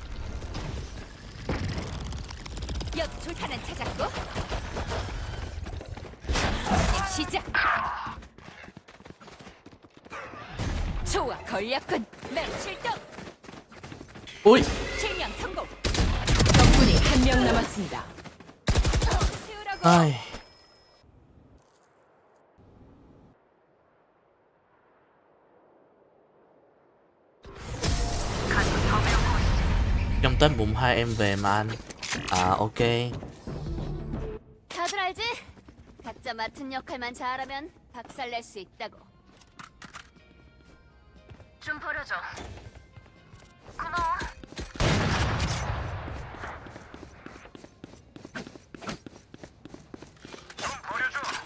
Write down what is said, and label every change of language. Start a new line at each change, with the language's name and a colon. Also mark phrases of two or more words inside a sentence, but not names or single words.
Korean: 역줄탄은 찾았고. 시작. 좋아, 걸렸군. 맹칠동. Ui. 실명 성공. 적군이 한 명 남았습니다. Ai.
Vietnamese: Trong Tết mùng 2 em về mà anh. À ok.
Korean: 다들 알지? 각자 맡은 역할만 잘하면 박살 낼 수 있다고. 좀 버려줘. 고마워. 좀 버려줘.